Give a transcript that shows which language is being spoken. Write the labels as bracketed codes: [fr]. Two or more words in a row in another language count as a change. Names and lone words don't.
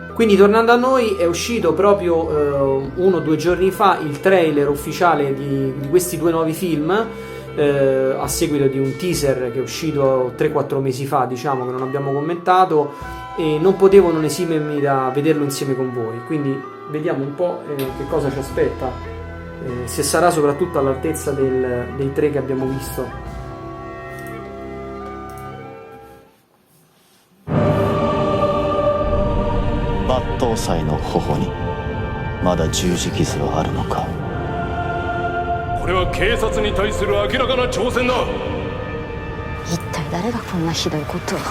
[it] Quindi, tornando a noi, è uscito proprio 1 o 2 giorni fa il trailer ufficiale di questi due nuovi film, a seguito di un teaser che è uscito 3-4 mesi fa, diciamo, che non abbiamo commentato, e non potevo non esimermi da vederlo insieme con voi. Quindi vediamo un po' che cosa ci aspetta, se sarà soprattutto all'altezza dei 3 che abbiamo visto. [ja] 抜刀斎の頬にまだ十字傷はあるのか。これは警察に対する明らかな挑戦だ。一体誰がこんなひどいことを。